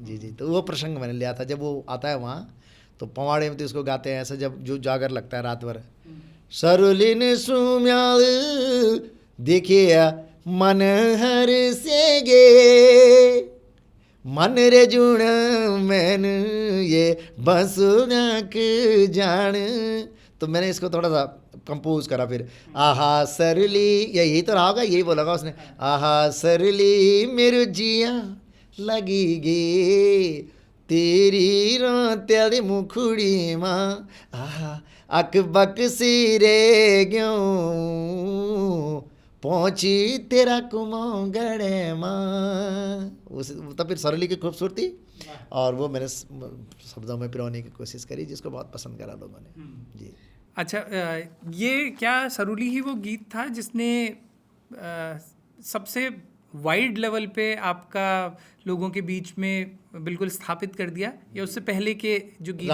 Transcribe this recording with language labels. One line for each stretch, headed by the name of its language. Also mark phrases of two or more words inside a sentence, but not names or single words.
Hindi: जी जी, तो वो प्रसंग मैंने लिया था। जब वो आता है वहाँ तो पवाड़े में तो इसको गाते हैं ऐसा, जब जो जागर लगता है रात भर,
Garhwali: सरुलिन सुम्याल देखिए मन हर से गे, मन रे जुण मैन ये बसुनाक जान।
Hindi: तो मैंने इसको थोड़ा सा कंपोज करा फिर, आहा सरली, यही तो रहा होगा, यही बोला होगा उसने,
Garhwali: आहा सरली मेरे जिया लगी गे तेरी रोत्याली मुखड़ी माँ, आहा अक बक सी रे ग्यों पहुँची तेरा कुमोगड़े माँ।
Hindi: उस तब फिर सरली की खूबसूरती और वो मैंने शब्दों में पिरोने की कोशिश करी, जिसको बहुत पसंद करा लोगों ने जी। अच्छा, ये क्या सरुली ही वो गीत था जिसने सबसे
English: wide level
Hindi: पे आपका लोगों के बीच में बिल्कुल स्थापित कर दिया, या उससे पहले के जो गीत